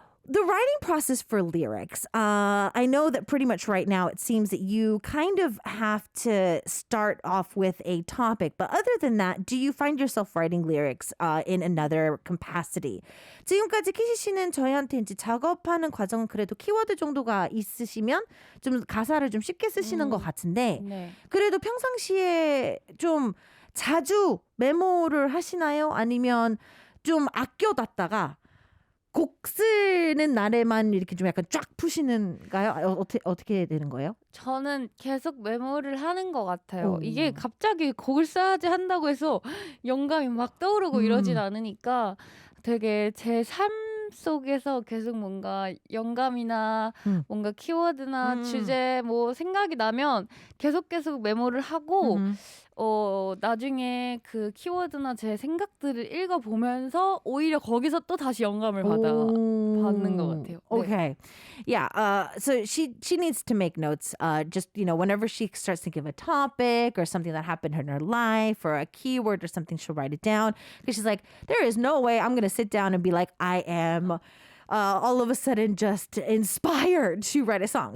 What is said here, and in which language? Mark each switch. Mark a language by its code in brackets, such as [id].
[en] The writing process for lyrics, I know that pretty much right now it seems that you kind of have to start off with a topic. But other than that, do you find yourself writing lyrics in another capacity? [ko] 지금까지 키시 씨는 저희한테 이제 작업하는 과정은 그래도 키워드 정도가 있으시면 좀 가사를 좀 쉽게 쓰시는 것 같은데 네. 그래도 평상시에 좀 자주 메모를 하시나요? 아니면 좀 아껴놨다가 곡 쓰는 날에만 이렇게 좀 약간 쫙 푸시는가요? 어떻게 되는 거예요? 저는 계속 메모를 하는 것 같아요. 오. 이게 갑자기 곡을 써야지 한다고 해서 영감이 막 떠오르고 이러진 않으니까 되게 제 삶 속에서 계속 뭔가 영감이나 뭔가 키워드나 주제 뭐 생각이 나면 계속 계모를 하고 나중에 그 키워드나 제 생각들을 읽어보면서 오히려 거기서 또 다시 영감을 받는 것 같아요. 네. [en] Okay. Yeah. So she needs to make notes. Just, whenever she starts thinking of a topic or something that happened in her life or a keyword or something, she'll write it down. Because she's like, there is no way I'm going to sit down and be like, I am all of a sudden just inspired to write a song.